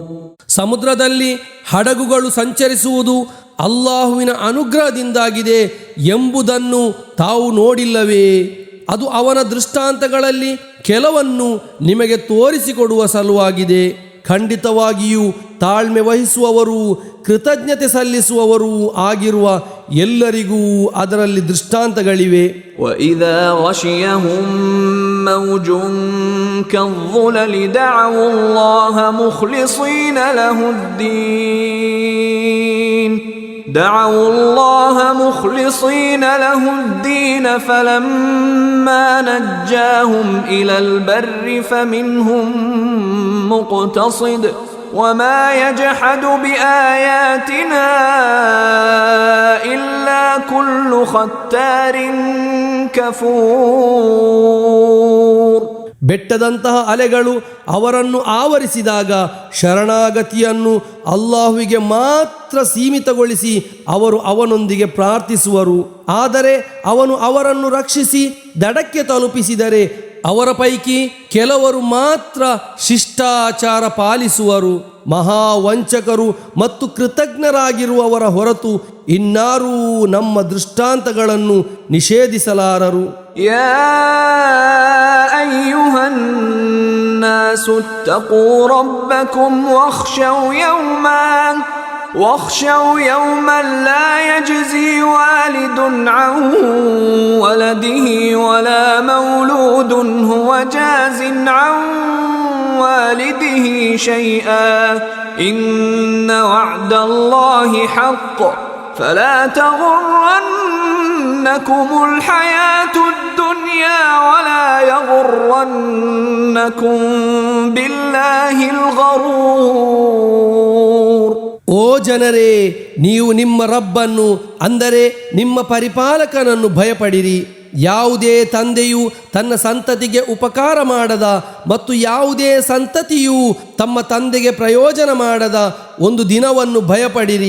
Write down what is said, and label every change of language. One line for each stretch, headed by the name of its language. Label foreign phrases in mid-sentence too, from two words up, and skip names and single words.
Kannada: ಸಮುದ್ರದಲ್ಲಿ ಹಡಗುಗಳು ಸಂಚರಿಸುವುದು ಅಲ್ಲಾಹುವಿನ ಅನುಗ್ರಹದಿಂದಾಗಿದೆ ಎಂಬುದನ್ನು ತಾವು ನೋಡಿಲ್ಲವೇ? ಅದು ಅವನ ದೃಷ್ಟಾಂತಗಳಲ್ಲಿ ಕೆಲವನ್ನು ನಿಮಗೆ ತೋರಿಸಿಕೊಡುವ ಸಲುವಾಗಿದೆ. ಖಂಡಿತವಾಗಿಯೂ ತಾಳ್ಮೆ ವಹಿಸುವವರು, ಕೃತಜ್ಞತೆ ಸಲ್ಲಿಸುವವರು ಆಗಿರುವ ಎಲ್ಲರಿಗೂ ಅದರಲ್ಲಿ ದೃಷ್ಟಾಂತಗಳಿವೆ.
Arabic: وَإِذَا غَشِيَهُم مَّوْجٌ كَالظُّلَلِ دَعَوُا اللَّهَ مُخْلِصِينَ لَهُ الدِّينَ فَلَمَّا نَجَّاهُمْ إِلَى الْبَرِّ فَمِنْهُم مُّقْتَصِدٌ وَمَا يَجْحَدُ بِآيَاتِنَا إِلَّا كُلُّ خَتَّارٍ كَفُورٍ.
Kannada: ಬೆಟ್ಟದಂತಹ ಅಲೆಗಳು ಅವರನ್ನು ಆವರಿಸಿದಾಗ ಶರಣಾಗತಿಯನ್ನು ಅಲ್ಲಾಹುವಿಗೆ ಮಾತ್ರ ಸೀಮಿತಗೊಳಿಸಿ ಅವರು ಅವನೊಂದಿಗೆ ಪ್ರಾರ್ಥಿಸುವರು. ಆದರೆ ಅವನು ಅವರನ್ನು ರಕ್ಷಿಸಿ ದಡಕ್ಕೆ ತಲುಪಿಸಿದರೆ ಅವರ ಪೈಕಿ ಕೆಲವರು ಮಾತ್ರ ಶಿಷ್ಟಾಚಾರ ಪಾಲಿಸುವರು. ಮಹಾವಂಚಕರು ಮತ್ತು ಕೃತಜ್ಞರಾಗಿರುವವರ ಹೊರತು ಇನ್ನಾರೂ ನಮ್ಮ ದೃಷ್ಟಾಂತಗಳನ್ನು ನಿಷೇಧಿಸಲಾರರು.
Arabic: يا أيها الناس اتقوا ربكم واخشوا يوما واخشوا يوما لا يجزي والد عن ولده ولا مولود هو جاز عن والده شيئا إن وعد الله حق فلا تغرنكم الحياة الدنيا ولا يغرنكم بالله الغرور.
Kannada: ಓ ಜನರೇ, ನೀವು ನಿಮ್ಮ ರಬ್ಬನ್ನು ಅಂದರೆ ನಿಮ್ಮ ಪರಿಪಾಲಕನನ್ನು ಭಯಪಡಿರಿ. ಯಾವುದೇ ತಂದೆಯು ತನ್ನ ಸಂತತಿಗೆ ಉಪಕಾರ ಮಾಡದ ಮತ್ತು ಯಾವುದೇ ಸಂತತಿಯು ತಮ್ಮ ತಂದೆಗೆ ಪ್ರಯೋಜನ ಮಾಡದ ಒಂದು ದಿನವನ್ನು ಭಯಪಡಿರಿ.